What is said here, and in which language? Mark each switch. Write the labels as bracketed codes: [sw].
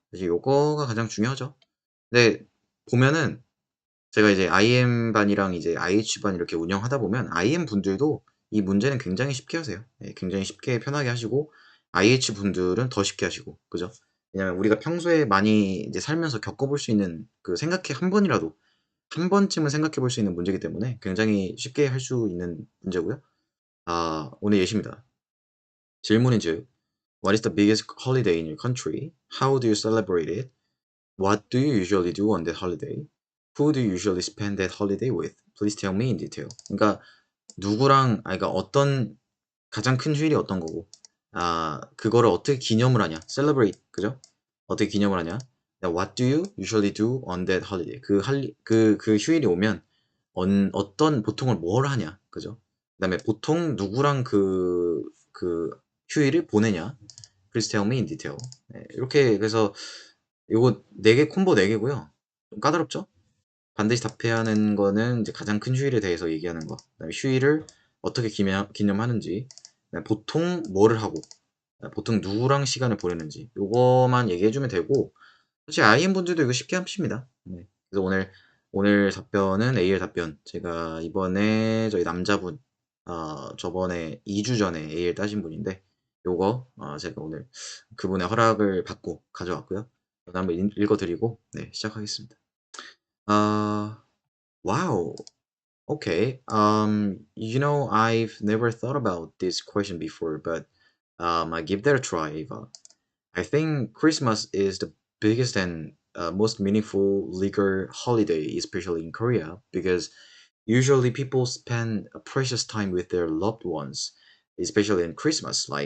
[ko] 사실 요거가 가장 중요하죠. 근데 보면은 제가 이제 IM 반이랑 이제 IH 반 이렇게 운영하다 보면 IM 분들도 이 문제는 굉장히 쉽게 하세요. 예, 굉장히 쉽게 편하게 하시고 IH 분들은 더 쉽게 하시고 그죠? 왜냐면 우리가 평소에 많이 이제 살면서 겪어볼 수 있는 그 생각해 한 번이라도 한 번쯤은 생각해 볼 수 있는 문제이기 때문에 굉장히 쉽게 할 수 있는 문제고요. 오늘 예시입니다. [en] 질문인즉 What is the biggest holiday in your country? How do you celebrate it? What do you usually do on that holiday? Who do you usually spend that holiday with? Please tell me in detail. [ko] 그러니까 누구랑 그러니까 어떤 가장 큰 휴일이 어떤 거고 그거를 어떻게 기념을 하냐? Celebrate 그죠? 어떻게 기념을 하냐? [en] What do you usually do on that holiday? [ko] 그 휴일이 오면 어떤 보통을 뭘 하냐? 그죠? 그다음에 보통 누구랑 그 휴일을 보내냐? [en] Please tell me in detail. [ko] 네, 이렇게 그래서 요거 4개 콤보 4개고요. 좀 까다롭죠? 반드시 답해야 하는 거는 이제 가장 큰 휴일에 대해서 얘기하는 거. 그다음에 휴일을 어떻게 기념하는지. 그다음에 보통 뭐를 하고. 보통 누구랑 시간을 보내는지. 요거만 얘기해 주면 되고 사실 IM 분들도 이거 쉽게 하십니다. 네. 그래서 오늘 답변은 AL 답변. 제가 이번에 저희 남자분 저번에 2주 전에 AL 따신 분인데 요거 제가 오늘 그분의 허락을 받고 가져왔고요. 저도 한번 읽어드리고 네, 시작하겠습니다. [en] Uh, wow. Okay. I've never thought about this question before, but I give that a try, Eva. I think Christmas is the biggest and most meaningful legal holiday, especially in Korea, because usually people spend a precious time with their loved ones, especially in Christmas.